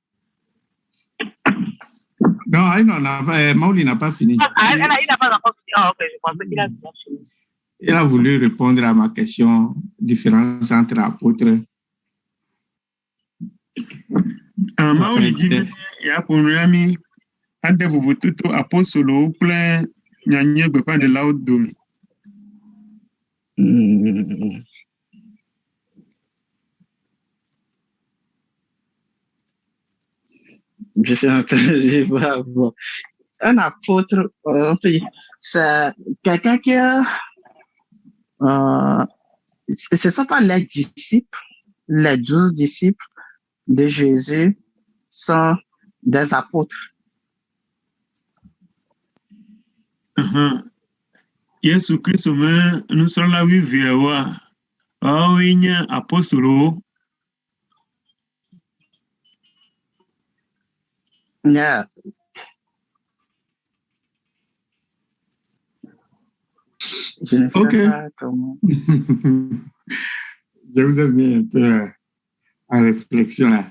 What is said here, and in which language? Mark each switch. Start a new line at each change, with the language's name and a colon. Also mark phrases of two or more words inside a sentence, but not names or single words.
French: Non, Mauli n'a pas fini. Il n'a pas encore fini. Ah, ok, je pensais qu'il a déjà fini. Il a voulu répondre à ma question, différence entre apôtres.
Ewe: Mauli dit ya ponami ade vovototo apostolo kple nyanyue gbeƒãɖelawo dome.
French: Je suis en train de voir. Un apôtre, c'est quelqu'un qui a... ce ne sont pas les disciples, les 12 disciples de Jésus sont des apôtres.
Ewe: Yesu Kristo me nusrɔ̃la wuieveawoa, woawoe nye apostolowo.
French: Yeah. Je ne sais pas comment. Je vous ai mis un peu en réflexion là.